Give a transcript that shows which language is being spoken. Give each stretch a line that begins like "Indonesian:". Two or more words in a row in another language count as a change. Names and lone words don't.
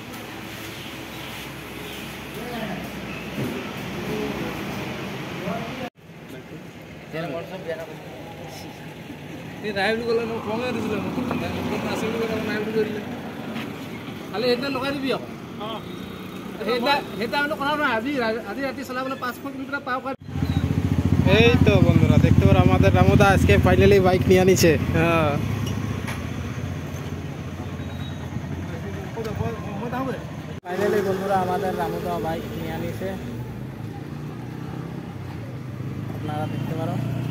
Assamese: খালি সেইদিনা লগাই দিবি আকৌ। সেইটা কথা নহয়, আজি ৰাতি চলাবলৈ 500 কিলোমিটাৰ পাৰ কৰা।
Bangla: এই তো বন্ধুরা দেখতে পারো, আমাদের রামুদা আজকে ফাইনালি বাইক নিয়ে আনিছে। হ্যাঁ, ফাইনালি বন্ধুরা আমাদের রামুদা বাইক নিয়ে আনিছে, আপনারা দেখতে পারো।